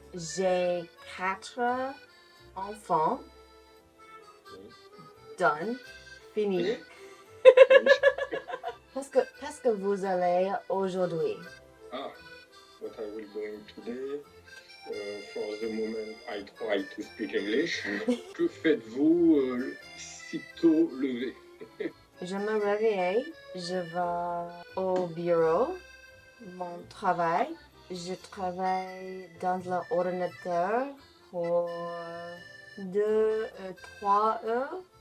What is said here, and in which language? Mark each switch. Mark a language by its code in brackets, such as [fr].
[fr] J'ai 4 enfants. [en] Done. [fr] Fini. Qu'est-ce que vous allez aujourd'hui? [en] What I will doing today? For the moment, I try to speak English. [fr] Que faites-vous sitôt levé? Je me réveille, je vais au bureau, mon travail. Je travaille dans l'ordinateur pour 2-3 heures.